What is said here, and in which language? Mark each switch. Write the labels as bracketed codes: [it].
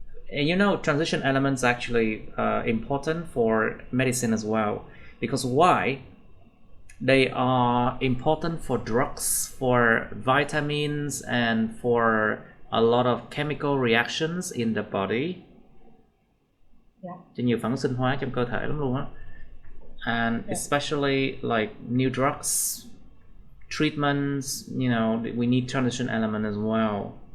[en] And you know, transition elements actually important for medicine as well, because why? They are important for drugs, for vitamins, and for a lot of chemical reactions in the body. [vi] Cho nhiều phản ứng sinh hóa trong cơ thể lắm luôn á. [en] And especially like new drugs, treatments, you know, we need transition element as well.